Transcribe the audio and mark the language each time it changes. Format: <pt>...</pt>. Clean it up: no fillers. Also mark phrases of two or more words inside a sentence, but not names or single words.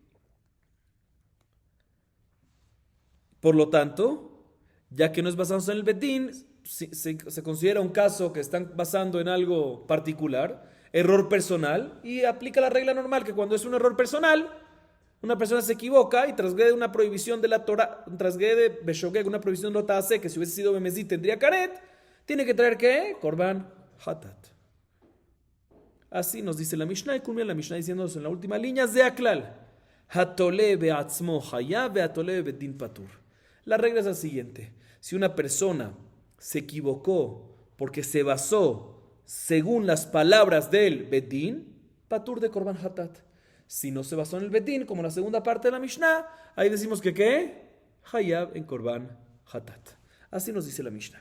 <es>Por lo tanto, ya que no es basándose en el bedín, se considera un caso que están basando en algo particular, error personal, y aplica la regla normal que cuando es un error personal, una persona se equivoca y transgrede una prohibición de la Torah, transgrede Beshogeg, una prohibición de</es> <he>לא תעשה,</he> <es>que si hubiese sido Bemezid tendría Karet, tiene que traer ¿qué?</es> <he>קרבן חטאת.</he> <es>Así nos dice la Mishnah y culmina la Mishnah diciéndonos en la última línea,</es> <he>זה הכלל התולה בעצמו חייב והתולה בבית דין פטור.</he> <es>La regla es la siguiente. Si una persona se equivocó porque se basó según las palabras del Bedín, patur de</es> <he>קרבן חטאת.</he> <es>Si no se basó en el Bedín, como la segunda parte de la Mishnah, ahí decimos que ¿qué? Hayab en</es> <he>קרבן חטאת.</he> <es>Así nos dice la Mishnah.</es>